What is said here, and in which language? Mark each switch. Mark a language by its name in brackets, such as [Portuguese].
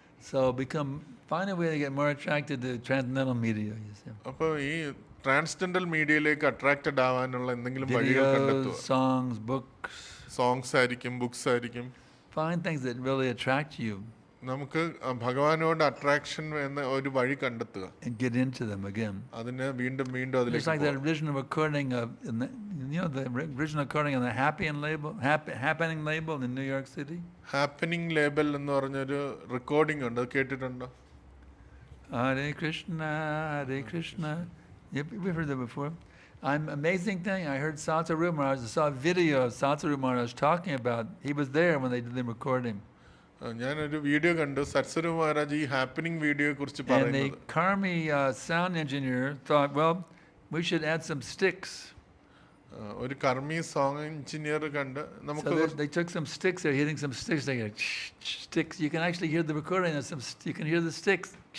[English] So find a way to get more attracted to transcendental media, you see. [Malayalam] അപ്പൊ ഈ transgender മീഡിയയിലേക്ക് attracted ആവാനുള്ള എന്തെങ്കിലും വഴികൾ [English] Videos, [Malayalam] കണ്ടെത്തുക. [English] songs, books. [Malayalam] സോങ്സ് ആയിരിക്കും, ബുക്സ് ആയിരിക്കും. [English] Find things that really attract you [Malayalam] നമുക്ക് ഭഗവാനോട് അട്രാക്ഷൻ എന്ന ഒരു വഴി കണ്ടെത്തുക. [English] and get into them again. [Malayalam] അതിനെ വീണ്ടും [English] Just [Malayalam] അതിലേക്ക് [English] like that original recording of, the original recording on the Happening label in New York City. [Malayalam] Happening label എന്ന് പറഞ്ഞൊരു റെക്കോർഡിംഗ് ഉണ്ട്. അത് കേട്ടിട്ടുണ്ടോ? [English] Hare Krishna, Hare Krishna. We've heard that before. Amazing thing, I heard Satsaru Maharaj, I saw a video of Satsaru Maharaj talking about, he was there when they did the recording. [Malayalam] ഞാനൊരു video കണ്ടു. സത്സരു മഹാരാജ് ഈ happening വീഡിയോയെ കുറിച്ച് [English] And the [Malayalam] പറയുന്നത്. [English] Karmi sound engineer thought, well, we should add some sticks. [Malayalam] ഒരു കർമ്മി song engineer കണ്ട് നമുക്ക് [English] So they took some sticks, they're hitting some sticks, they go, sticks. You can actually hear the recording, you can hear the sticks.